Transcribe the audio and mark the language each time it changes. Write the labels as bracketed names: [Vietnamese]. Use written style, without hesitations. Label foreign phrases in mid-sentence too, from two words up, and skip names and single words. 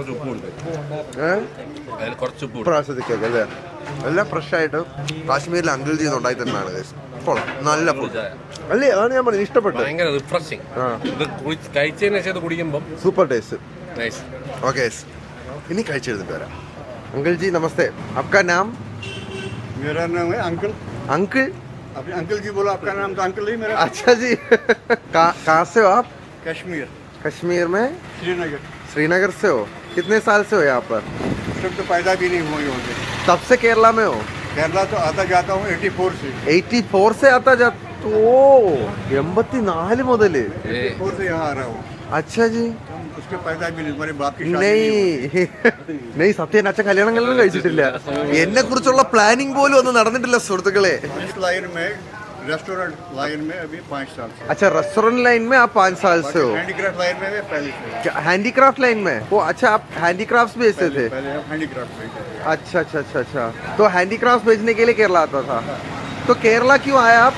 [Malayalam] പ്രാവശ്യം തിക്കൊക്കെ അല്ലേ? എല്ലാം ഫ്രഷ് ആയിട്ട് കാശ്മീരിൽ അങ്കിൾ ചെയ്ത് ഉണ്ടായി തന്നെയാണ്. കൊള്ളാം, നല്ല ഫുഡ് അല്ലേ? അതാണ് ഞാൻ പറഞ്ഞത്, ഇഷ്ടപ്പെട്ടു. ഭയങ്കര റിഫ്രഷിങ്. കഴിച്ചതിന് ശേഷം കുടിക്കുമ്പോൾ [English] super taste. [Malayalam] നൈസ്. ഓക്കെ, ഇനി കഴിച്ചെടുത്തിട്ട് വരാം. [Hindi] अंकल जी नमस्ते, आपका नाम? मेरा नाम है अंकल। अंकल? अपने अंकल जी बोलो, आपका नाम तो अंकल ही मेरा। अच्छा जी। कहाँ से हो आप? कश्मीर। कश्मीर में? श्रीनगर। श्रीनगर से हो? कितने साल से हो यहाँ पर? तब तो पैदा भी नहीं हुई होंगे। तब से केरला में हो? केरला तो आता जाता हूँ 84 से। 84 से आता जाता? ओ 84 മുതല് 84 से यहाँ आ रहा हूँ। अच्छा जी। उसके पैदा भी नहीं, मेरे बाप की शादी [Malayalam] नहीं സത്യം അച്ഛൻ കല്യാണങ്ങളിലും കഴിച്ചിട്ടില്ല. എന്നെ കുറിച്ചുള്ള പ്ലാനിങ് പോലും ഒന്നും നടന്നിട്ടില്ല സുഹൃത്തുക്കളെ. [Hindi] इस लाइन में, [English] restaurant line [Hindi] में अभी 5 साल से। अच्छा, [English] restaurant line [Hindi] में आप 5 साल से हो? [English] handicraft line [Hindi] में मैं पहले से। [English] handicraft line [Hindi] में? ओ अच्छा, आप हैंडीक्राफ्ट बेचते थे? पहले हम हैंडीक्राफ्ट बेचते थे। अच्छा अच्छा अच्छा अच्छा, तो हैंडीक्राफ्ट बेचने के लिए केरला आता था? तो केरला क्यों आया आप?